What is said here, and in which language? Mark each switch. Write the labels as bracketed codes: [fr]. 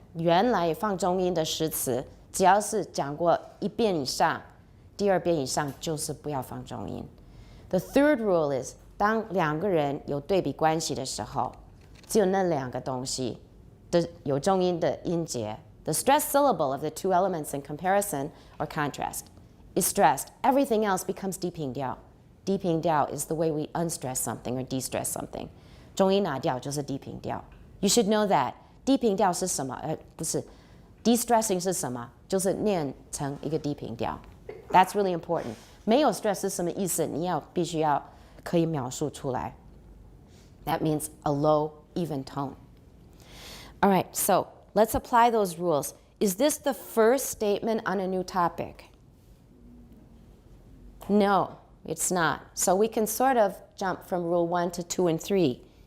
[zh] 原来放中音的实词，只要是讲过1遍以上，第2遍以上就是不要放中音. [en] The third rule is, [zh] 当2个人有对比关系的时候，只有那2个东西的有中音的音节. [en] The stressed syllable of the 2 elements in comparison or contrast is stressed. Everything else becomes 低平调. 低平调 is the way we unstress something or de-stress something. [zh] 中音拿掉就是低平调. [en] You should know that. [zh] 低平调是什么？不是 de-stressing 是什么？就是念成一个低平调. [en] That's really important. [zh] 没有 stress 是什么意思？你必须要可以描述出来. [en] That means a low, even tone. All right, so let's apply those rules. Is this the first statement on a new topic? No, it's not. So we can sort of jump from rule 1 to 2 and 3.